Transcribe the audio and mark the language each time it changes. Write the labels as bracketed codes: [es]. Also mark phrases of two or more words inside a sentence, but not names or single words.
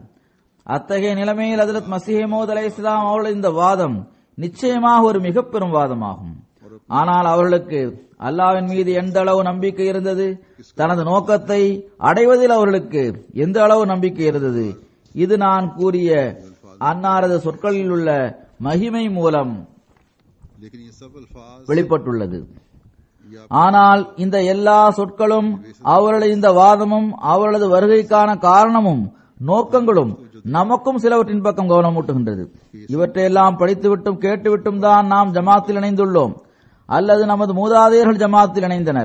[ta] அத்தகைய நிலைமையில் ஹஜ்ரத் மஸீஹ் மவ்ஊத் அலைஹிஸ்ஸலாம் அவர்களது இந்த வாதம் நிச்சயமாக ஒரு மிக பெரும் வாதமாகும். ஆனால் அவர்களுக்கு அல்லாஹ்வின் மீது எந்த அளவு நம்பிக்கை இருந்தது, தனது நோக்கத்தை அடைவதில் அவர்களுக்கு எந்த அளவு நம்பிக்கை இருந்தது, இது நான் கூறிய அன்னாரது சொற்களில் உள்ள மகிமை மூலம் [ur] لیکن یہ سب الفاظ [ta] வெளிப்பட்டுள்ளது. ஆனால் இந்த எல்லா சொற்களும் அவர்களது இந்த வாதமும் அவர்களது வருகைக்கான காரணமும் நோக்கங்களும் நமக்கும் சிலவற்றின் பக்கம் கவனமூட்டுகின்றது. இவற்றையெல்லாம் படித்துவிட்டும் கேட்டுவிட்டும் தான் நாம் ஜமாத்தில் இணைந்துள்ளோம், அல்லது நமது மூதாதையர்கள் ஜமாத்தில் இணைந்தனர்.